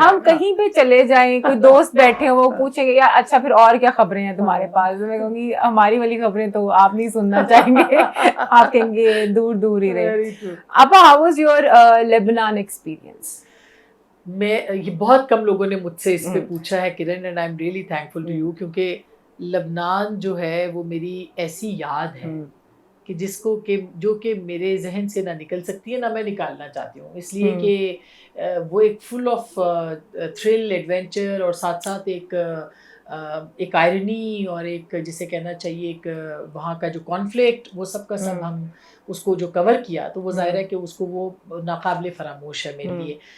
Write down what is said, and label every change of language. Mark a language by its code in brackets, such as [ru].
[ur] ہم کہیں پہ چلے جائیں, کوئی دوست بیٹھے ہوں, وہ پوچھیں گے یار اچھا پھر اور کیا خبریں ہیں تمہارے پاس, میں کہوں گی ہماری والی خبریں تو آپ نہیں سننا چاہیں گے, آپ کہیں گے دور دور ہی رہے. [en] اپا, how was your Lebanon experience? [ur] میں یہ بہت کم لوگوں نے مجھ سے اس پہ پوچھا ہے کرن, [en] and I am really thankful to you, [ur] کیونکہ لبنان جو ہے وہ میری ایسی یاد ہے کہ جس کو کہ جو کہ میرے ذہن سے نہ نکل سکتی ہے نہ میں نکالنا چاہتی ہوں, اس لیے کہ وہ ایک [en] full of thrill, [ur] ایڈونچر, اور ساتھ ساتھ ایک آئرنی اور ایک جسے کہنا چاہیے ایک وہاں کا جو کانفلکٹ, وہ سب کا سب ہم اس کو جو کور کیا تو وہ ظاہر ہے کہ اس کو وہ ناقابل فراموش ہے میرے لیے.